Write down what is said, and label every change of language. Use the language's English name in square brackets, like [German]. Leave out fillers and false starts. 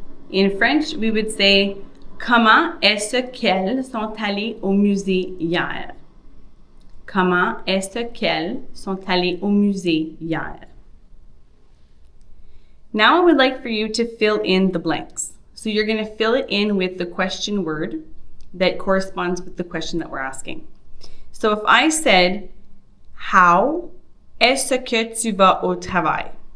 [English] In French, we would say, [French] comment est-ce qu'elles sont allées au musée hier? Comment est-ce qu'elles sont allées au musée hier? [English] Now I would like for you to fill in the blanks. So you're going to fill it in with the question word that corresponds with the question that we're asking. So if I said, how [French] est-ce que tu vas au travail?